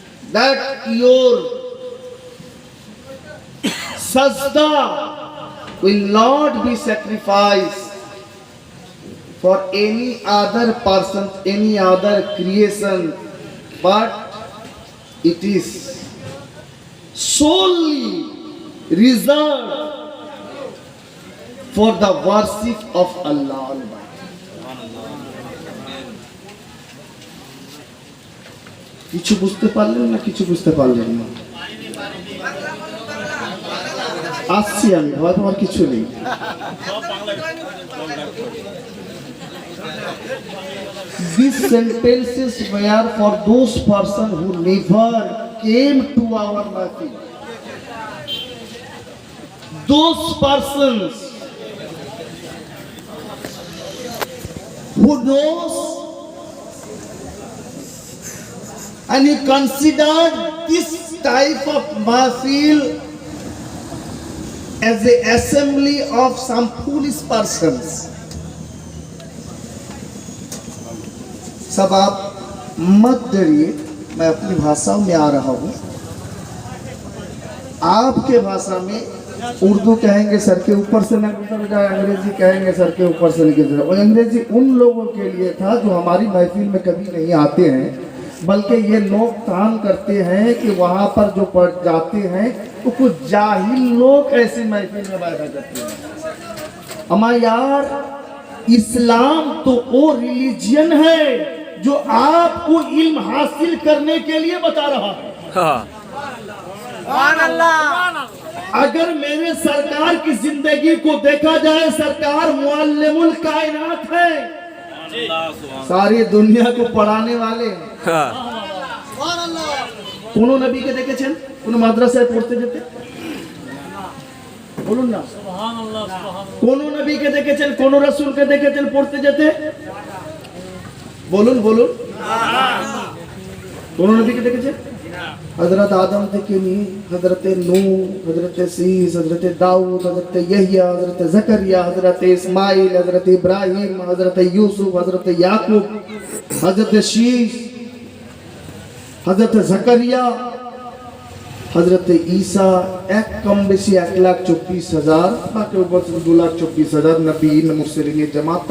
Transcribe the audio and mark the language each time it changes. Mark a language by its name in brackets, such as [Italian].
[English] that your sajda will not be sacrificed for any other person, any other creation, but it is solely reserved for the worship of Allah Almighty. [Bangla] কিছু বুঝতে পারলেন না কিছু বুঝতে পারলেন না? আসছি আমি, ভয় পাওয়ার কিছু নেই। [English] These sentences were for those persons who never came to our mahfil. Those persons who knows and he considered this type of mahfil as the assembly of some foolish persons. [Hindi] सब आप मत डरिए, मैं अपनी भाषा में आ रहा हूँ। आपके भाषा में उर्दू कहेंगे सर के ऊपर से न गुजर जाए, अंग्रेजी कहेंगे सर के ऊपर से नहीं गुजर जाए। और अंग्रेजी उन लोगों के लिए था जो हमारी महफिल में कभी नहीं आते हैं, बल्कि ये लोग काम करते हैं कि वहाँ पर जो पढ़ जाते हैं तो कुछ जाहिल लोग ऐसी महफिल में बैठा करते हैं। हमारे यार, इस्लाम तो वो रिलीजियन है जो आपको इल्म हासिल करने के लिए बता रहा है। अगर मेरे सरकार की जिंदगी को देखा जाए, सरकार मुअल्लिमुल कायनात है, सारी दुनिया को पढ़ाने वाले। [Bangla] কোনো নবীকে দেখেছেন কোন মাদ্রাসায় পড়তে যেতে? বলুন না। সুবহানাল্লাহ, সুবহানাল্লাহ। কোন নবীকে দেখেছেন, কোন রাসূলকে দেখেছেন পড়তে যেতে? বলুন বলুন। কোন নবীকে দেখেছেন? হযরত আদম থেকে নিয়ে হযরত নূহ, হযরত শীস, হযরত দাউদ, হযরত ইয়াহইয়া, হযরত জাকারিয়া, হযরত ইসমাইল, হযরত ইব্রাহিম, হযরত ইউসুফ, হযরত ইয়াকুব, হযরত শীস, হযরত জাকারিয়া, হযরত ঈসা, এক কম বেশি 1,24,000 বা কেউ বলছেন 2,24,000 নবী মুরসালিনের জামাত।